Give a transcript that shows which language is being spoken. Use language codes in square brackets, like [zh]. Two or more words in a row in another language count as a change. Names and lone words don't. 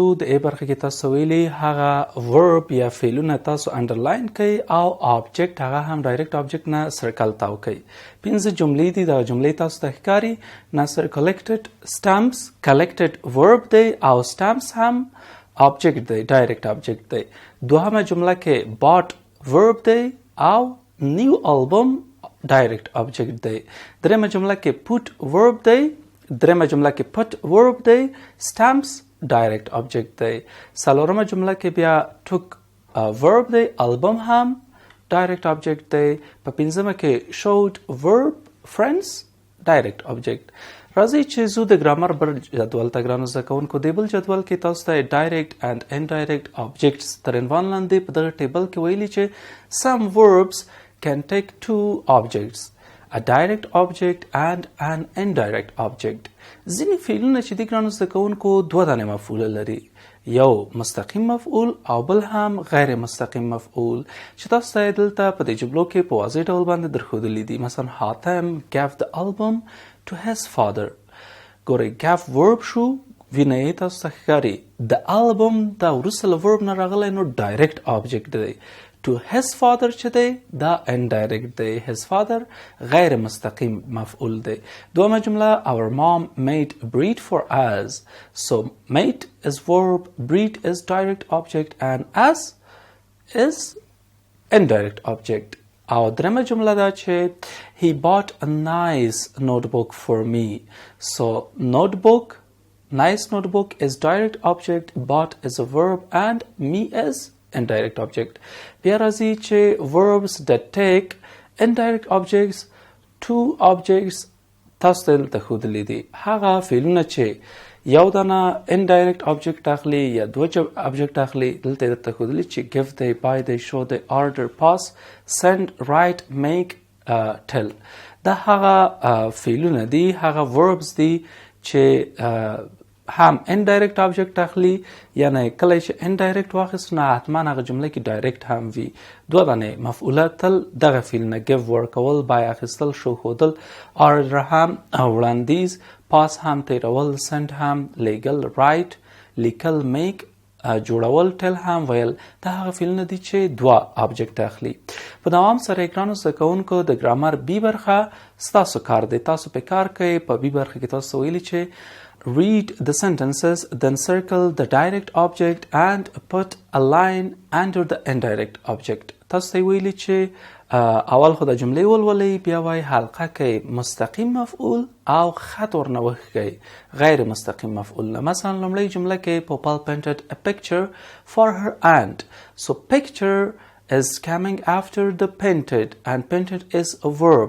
[ps] د ای برخه کې تاسو ویلي هغه verb یا فعلونه تاسو انډرلاین کړئ او object هغه هم [en] direct object [ps] نه سرکل تاو کړئ. 5 جملې دي. دا جملې تاسو ته ښکاري. نثر [en] collected stamps collected [ps] verb دی او stamps هم object دی [en] direct object [ps] دی. دوهمه جمله کې [en] bought verb [ps] دی او [en] new album direct object [ps] دی. درېمه جمله کې [en] put verb [ps] دی. درېمه جمله کې [en] put verb [ps] دی. [en] stamps direct object [ps] دی. څلورمه جمله کې بیا [en] took verb [ps] دی. album هم [en] direct object [ps] دی. په پنځمه کې [en] showed verb. friends direct object. [ps] راځئ چې زو د ګرامر بل جدول ته ګرانو زده کوونکو. د بل جدول کې تاسو ته [en] direct and indirect objects [ps] تر عنوان لاندې په دغه ټیبل کې ویلي چې [en] some verbs can take two objects, a direct object and an indirect object. [ps] ځینې فعلونه چې دي ګرانو زده کوونکو دوه دانې مفعول لري، یو مستقیم مفعول او بل هم غیر مستقیم مفعول چې تاسو ته دلته په دې جملو کې په واضح ډول باندې درښودلي دي. [en] مثلا حاتم gave the album to his father. [ps] ګورئ [en] gave verb [ps] شو، وینئ تاسو ته ښکاري د album دا وروسته له verb نه راغلی نو [en] direct object [ps] دی. [en] to his father [ps] چې دی دا indirect دی. [en] his father [ps] غیر مستقیم مفعول دی. دومه جمله [en] our mom made bread for us. so made is verb, bread is direct object and us is indirect object. [ps] او درېمه جمله دا چې [en] he bought a nice notebook for me. so notebook, nice notebook is direct object, bought is a verb and me is indirect object. [ps] بیا راځي چې [en] verbs that take indirect objects, two objects [ps] تاسو ته دلته ښودلي دي. هغه فعلونه چې یو دانه [en] indirect object [ps] اخلي یا دوه object اخلي دلته درته ښودلي چې give دی، buy دی، show دی، order، pass، send، write، make، tell. دا هغه فعلونه دي، هغه verbs دي چې هم [en] indirect object [ps] اخلي. یعنی کله چې indirect واخیست نه حتما هغه جمله کې direct هم وي. دوه دانې مفعوله تل دغه فعلونه give ورکول، buy اخیستل، show ښودل، order هم وړاندیز، pass هم تیرول، send هم لیږل، write لیکل، make جوړول، tell هم ویل. دا هغه فعلونه دي چې دوه object اخلي. په دوام سره ګرانو زده کوونکو د ګرامر بي برخه ستاسو کار دی. تاسو په کار کوئ. په بي برخه کې تاسو ویلي چې [en] read the sentences then circle the direct object and put a line under the indirect object. [ps] تاسو ته ویلي چې اول خو د جملې ولولئ، بیا وایي حلقه کې مستقیم مفعول او خط ورنه وښکئ غیر مستقیم مفعول نه. مثلا لومړۍ جمله کې [en] Popal painted a picture for her aunt. so picture is coming after the painted and painted is a verb.